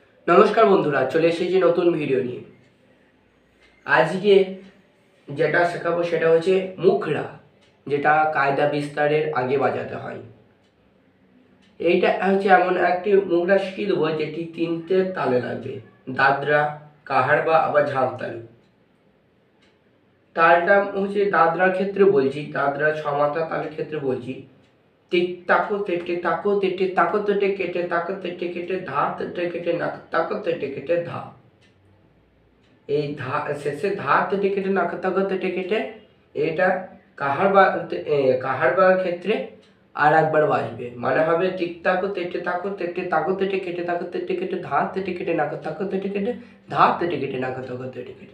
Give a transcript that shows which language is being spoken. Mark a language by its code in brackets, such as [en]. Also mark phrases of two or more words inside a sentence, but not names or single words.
[bn] নমস্কার বন্ধুরা, চলে এসেছি নতুন ভিডিও নিয়ে। আজকে যেটা শেখাবো সেটা হচ্ছে মুখরা, যেটা কায়দা বিস্তারের আগে বাজাতে হয়। এইটা হচ্ছে এমন একটি মুখরা শিখিয়ে দেবো যেটি তিনটে তালে লাগবে: দাদরা, কাহারবা, আবার ঝামতালি। তালটা হচ্ছে দাদরার ক্ষেত্রে বলছি, দাদরা ছমাত্রা তালের ক্ষেত্রে বলছি। টিক তাকো তেটে তাকো তেটে তাকো তেটে কেটে তাকো তেটে কেটে ধা তেটে কেটে নাক তাকো তেটে কেটে ধা। এই ধা শেষে ধা তেটে কেটে নাক তাকো তেটে কেটে এটা কাহারবার ক্ষেত্রে আর একবার বাজবে, মানে হবে টিক তাকো তেটে তাকো তেটে কেটে তাকো তেটে কেটে ধা তেটে কেটে নাক তাকো তেটে কেটে ধা তেটে কেটে নাক তাকো তেটে কেটে।